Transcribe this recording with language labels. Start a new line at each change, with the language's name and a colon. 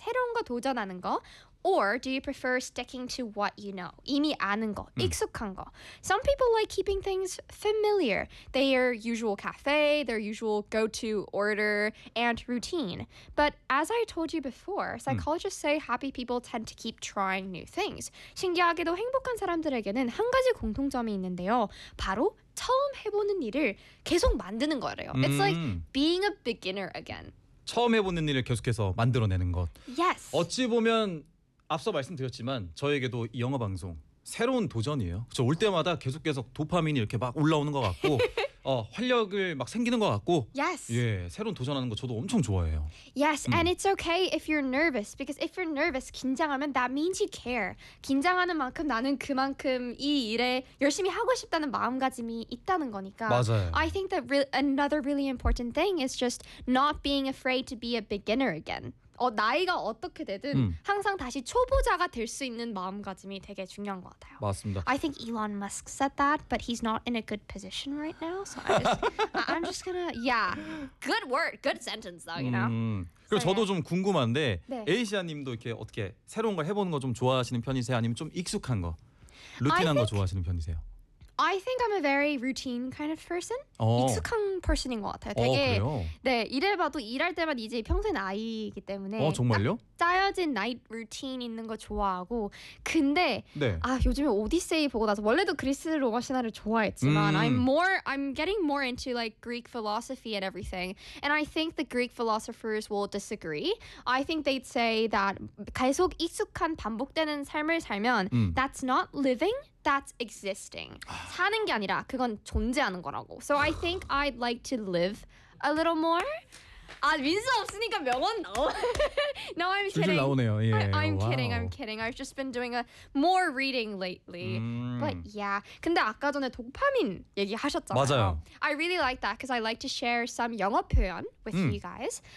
Korean: 새로운 거 도전하는 거
English: Or do you prefer sticking to what you know?
Korean: 이미 아는 거, 익숙한 거.
English: Some people like keeping things familiar. Their usual cafe, their usual go-to order and routine. But as I told you before, psychologists say happy people tend to keep trying new things.
Korean: 신기하게도 행복한 사람들에게는 한 가지 공통점이 있는데요. 바로 처음 해보는 일을 계속 만드는 거래요.
English: It's like being a beginner again.
Korean: 처음 해보는 일을 계속해서 만들어내는 것.
English: Yes.
Korean: 어찌 보면... 앞서 말씀드렸지만 저에게도 이 영어 방송 새로운 도전이에요. 저 올 때마다 계속 계속 도파민이 이렇게 막 올라오는 것 같고 활력을 막 생기는 것 같고
English: yes.
Korean: 예, 새로운 도전하는 거 저도 엄청 좋아해요.
English: Yes, and it's okay if you're nervous because if you're nervous,
Korean: 긴장하면
English: that means you care.
Korean: 긴장하는 만큼 나는 그만큼 이 일에 열심히 하고 싶다는 마음가짐이 있다는 거니까 맞아요.
English: I think that another really important thing is just not being afraid to be a beginner again.
Korean: 나이가 어떻게 되든 항상 다시 초보자가 될 수 있는 마음가짐이 되게 중요한 것 같아요. 맞습니다.
English: I think Elon Musk said that, but he's not in a good position right now. So I'm just gonna, yeah. Good word, good sentence though, you know?
Korean: 그리고 so, 저도 yeah. 좀 궁금한데 에이시아님도 네. 이렇게 어떻게 새로운 걸 해보는 거 좀 좋아하시는 편이세요? 아니면 좀 익숙한 거, 루틴한 거 좋아하시는 편이세요?
English: I think I'm a very routine kind of person.
Korean: 익숙한 person인 것 같아요. 되게 네, 일해봐도 일할 때만 이제 평생 아이이기 때문에 정말요? 짜여진 night routine 있는 거 좋아하고 근데 네. 아 요즘에 오디세이 보고 나서 원래도 그리스 로마 신화를 좋아했지만
English: I'm getting more into like Greek philosophy and everything. And I think the Greek philosophers will disagree. I think they'd say that
Korean: 계속 익숙한 반복되는 삶을 살면
English: that's not living. That's existing.
Korean: 사는 게 아니라 그건 존재하는 거라고.
English: So I think I'd like to live a little more.
Korean: 아 민수 없으니까 명언 나오.
English: No, I'm kidding.
Korean: 줄줄 나오네요. 예.
English: I'm kidding. I've just been doing a more reading lately. But yeah.
Korean: 근데 아까 전에 도파민 얘기하셨잖아요. 맞아요.
English: I really like that because I like to share some 영어 표현 with you guys.